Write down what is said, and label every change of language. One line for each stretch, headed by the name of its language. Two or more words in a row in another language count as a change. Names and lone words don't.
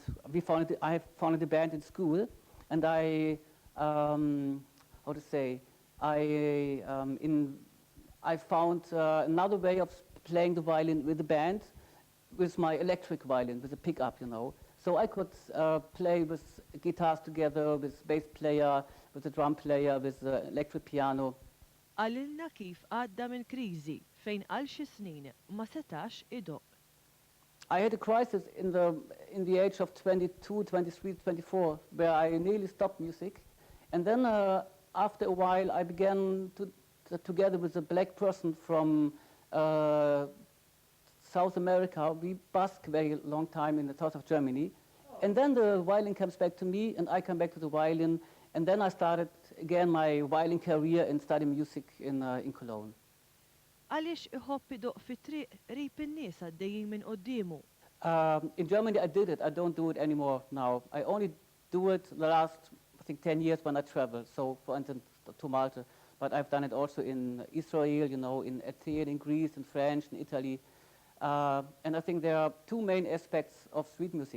English: I founded a band in school, and I found another way of playing the violin with the band, with my electric violin, with a pickup, So I could play with guitars together, with bass player, with a drum player, with electric piano.
Maltese: Għalilna kif għadda minn kriżi fejn għal xi snin ma setax idoq.
English: I had a crisis in the age of 22, 23, 24, where I nearly stopped music. And then after a while, I began together with a black person from South America. We busked very long time in the south of Germany. And then the violin comes back to me, and I come back to the violin. And then I started again my violin career and studying music in Cologne.
Maltese: Għaliex iħobb idoq fit-triq rib in-nies għaddejjin minn qudiemu.
English: In Germany I did it. I don't do it anymore now. I only do it the last, I think, 10 years when I travel. So, for instance, to Malta. But I've done it also in Israel, in Athens, in Greece, in France, in Italy. And I think there are two main aspects of street music.